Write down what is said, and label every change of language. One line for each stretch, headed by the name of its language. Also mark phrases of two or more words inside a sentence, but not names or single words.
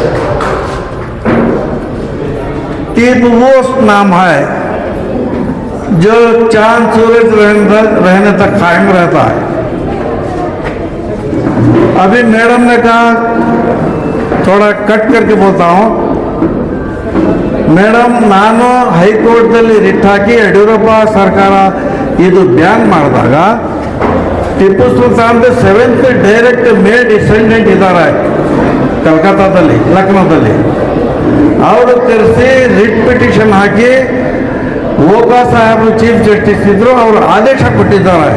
Hindi: टीपू वो नाम है जो चांद सूरज रहने तक कायम रहता है। अभी मैडम ने कहा, थोड़ा कट करके बोलता हूँ,
Kannada: ಮೇಡಮ್ ನಾನು ಹೈಕೋರ್ಟ್ನಲ್ಲಿ ರಿಟ್ ಹಾಕಿ ಯಡಿಯೂರಪ್ಪ ಸರ್ಕಾರ ಇದು ಬ್ಯಾನ್ ಮಾಡಿದಾಗ ಟಿಪ್ಪು ಸುಲ್ತಾನ್ 7th
English: direct male descendant
Kannada: ಇದ್ದಾರೆ ಕಲ್ಕತ್ತಾದಲ್ಲಿ, ಲಕ್ನೋದಲ್ಲಿ. ಅವರು ಕರೆಸಿ
English: writ petition
Kannada: ಹಾಕಿ ಓಕಾ ಸಾಹೇಬರು
English: chief justice
Kannada: ಇದ್ರು, ಅವರು ಆದೇಶ ಕೊಟ್ಟಿದ್ದಾರೆ.